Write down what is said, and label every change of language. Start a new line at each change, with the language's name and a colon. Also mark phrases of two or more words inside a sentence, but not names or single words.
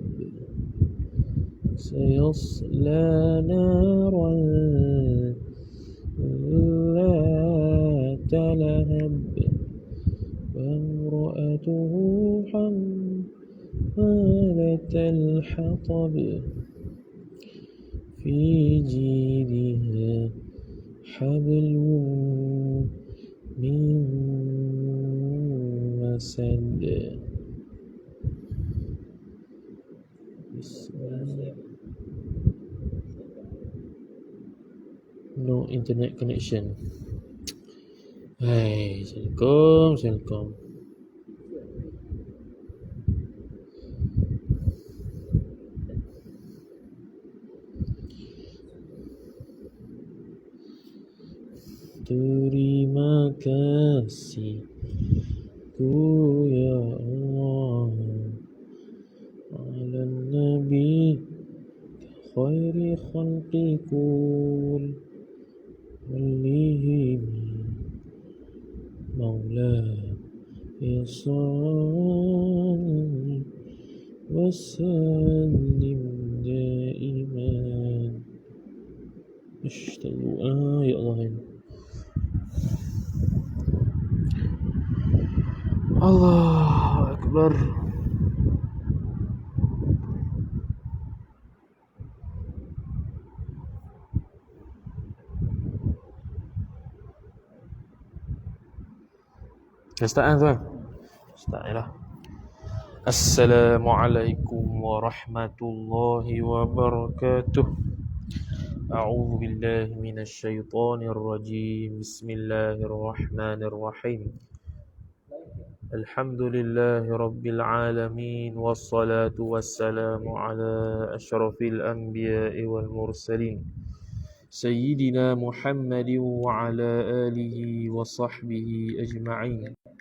Arabic: سيصلى نارا ذات لهب وامرأته حمالة الحطب في جيدها حبل من مسد.
English: No internet connection.
Malay: Hai, Assalamualaikum. Terima kasih ku
Arabic: يا الله على نبي خير خلقكل وآلهم مولى يصلي وسلم دائما. أستغفر الله يا الله. الله أكبر.
Malay: Dah start kan tuan? Start je lah.
Arabic: السلام عليكم ورحمة الله وبركاته. أعوذ بالله من الشيطان الرجيم. بسم الله الرحمن الرحيم. الحمد لله رب العالمين والصلاة والسلام على أشرف الأنبياء والمرسلين سيدنا محمد وعلى آله وصحبه أجمعين.